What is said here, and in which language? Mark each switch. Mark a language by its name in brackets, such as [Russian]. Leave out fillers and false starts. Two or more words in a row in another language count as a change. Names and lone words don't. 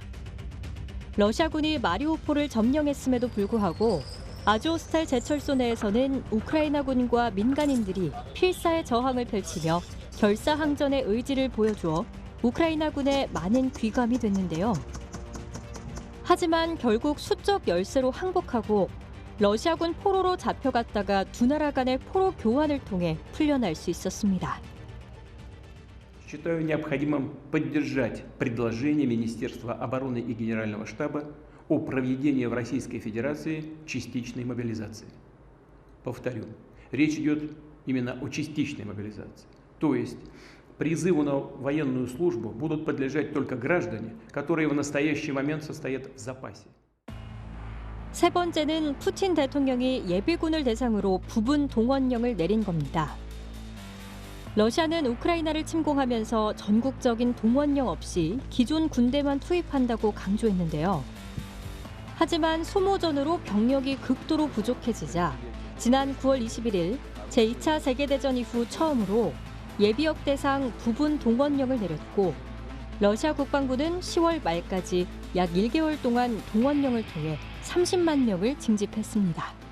[Korean] 러시아군이 마리우폴을 점령했음에도 불구하고 아조우스탈 제철소 내에서는 우크라이나군과 민간인들이 필사의 저항을 펼치며 결사항전의 의지를 보여주어 우크라이나군에 많은 귀감이 됐는데요. 하지만 결국 수적 열세로 항복하고 러시아군 포로로 잡혀갔다가 두 나라 간의 포로 교환을 통해 풀려날 수 있었습니다. [Russian] Считаю необходимым поддержать предложение Министерства обороны и Генерального штаба о проведении в Российской Федерации частичной мобилизации. Повторю, речь идет именно о частичной мобилизации. То есть призыву на военную службу будут подлежать только граждане, которые в настоящий момент состоят в запасе. [Korean] 세 번째는 푸틴 대통령이 예비군을 대상으로 부분 동원령을 내린 겁니다. 러시아는 우크라이나를 침공하면서 전국적인 동원령 없이 기존 군대만 투입한다고 강조했는데요. 하지만 소모전으로 병력이 극도로 부족해지자 지난 9월 21일 제2차 세계대전 이후 처음으로 예비역 대상 부분 동원령을 내렸고 러시아 국방부는 10월 말까지 약 1개월 동안 동원령을 통해 30만 명을 징집했습니다.